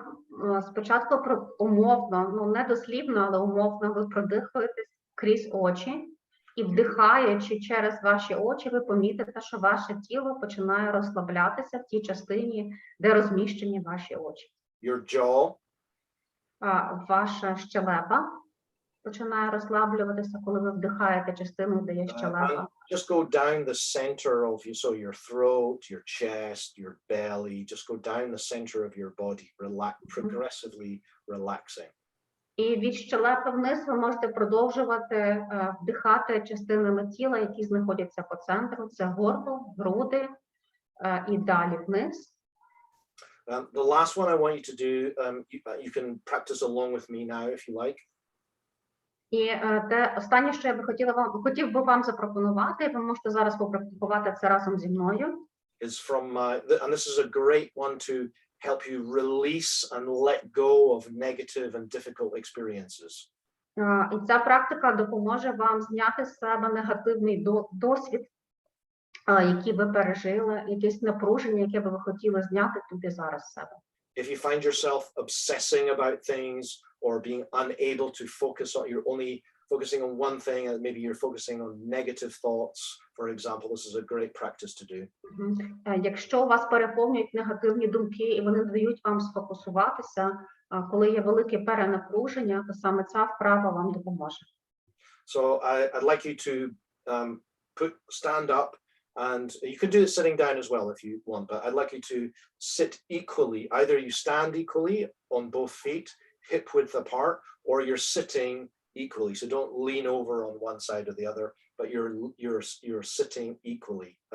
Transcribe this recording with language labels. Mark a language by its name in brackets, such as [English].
[Ukrainian] Ви спочатку умовно, не дослівно, але умовно ви продихуєте крізь очі і вдихаючи через ваші очі, ви помітите, що ваше тіло починає розслаблятися в тій частині, де розміщені ваші очі. [English] Your jaw. [Ukrainian] Ваша щелепа починає розслаблюватися, коли ви вдихаєте частину, де є щелепа. [English] Just go down the center of your throat, your chest, your belly. Just go down the center of your body, progressively relaxing. [Ukrainian] І від щелепи вниз ви можете продовжувати вдихати частинами тіла, які знаходяться по центру. Це горло, груди і далі вниз. [English] The last one I want you to do, you can practice along with me now if you like. [Ukrainian] І те останнє, що я би хотів би вам запропонувати, ви можете зараз попрактикувати це разом зі мною. [English] Is from and this is a great one to help you release and let go of negative and difficult experiences. [Ukrainian] І ця практика допоможе вам зняти з себе негативний досвід, який ви пережили, якесь напруження, яке би ви хотіли зняти тут і зараз з себе. [English] If you find yourself obsessing about things or being unable to focus on, you're only focusing on one thing and maybe you're focusing on negative thoughts, for example, this is a great practice to do. [Ukrainian] Якщо вас переповнюють негативні думки і вони не дають вам сфокусуватися, коли є велике перенапруження, то саме ця вправа вам допоможе. [English] So I'd like you to stand up. And you can do it sitting down as well if you want, but I'd like you to sit equally. Either you stand equally on both feet, hip width apart, or you're sitting equally. So don't lean over on one side or the other, but you're sitting equally.